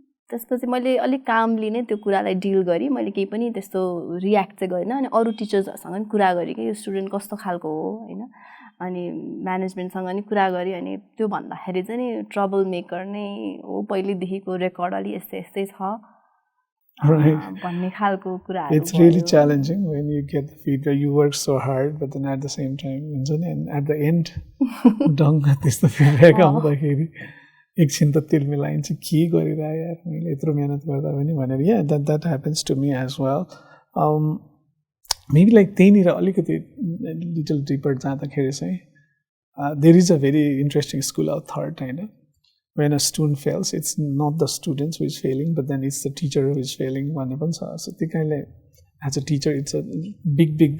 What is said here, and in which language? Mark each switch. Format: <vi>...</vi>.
<ne>त्यसपछि मैले अलिक कामली नै त्यो कुरालाई डिल गरेँ मैले केही पनि त्यस्तो रियाक्ट चाहिँ गरिनँ अनि अरू टिचर्सहरूसँग पनि कुरा गरेँ कि यो स्टुडेन्ट कस्तो खालको हो हैन अनि म्यानेजमेन्टसँग पनि कुरा गरेँ अनि त्यो भन्दाखेरि चाहिँ नि ट्रबल मेकर नै हो पहिलेदेखिको रेकर्ड अलि यस्तै यस्तै छ भन्ने खालको कुराहरू</ne> <en>It's really challenging when you get the feedback. You work so hard, but then at the same time, and at the end,</en> <ne>ढङ्ग त्यस्तो</ne> <en>feedback</en> <ne>आउँदाखेरि एकछिन त तिल मिलाइन्छ के गरिरहे यार मैले यत्रो मेहनत गर्दा पनि भनेर</ne> <en>yeah that happens to me as well. Maybe like</en> <ne>त्यहीँनिर अलिकति</ne> <en>little deeper</en> <ne>जाँदाखेरि चाहिँ</ne> <en>there is a very interesting school of thought हैन when a student fails it's not the students who is failing but then it's the teacher who is failing</en> <ne>भन्ने पनि छ</ne> <en>so</en> <ne>त्यो कारणले</ne> <en>as a teacher it's a big</en>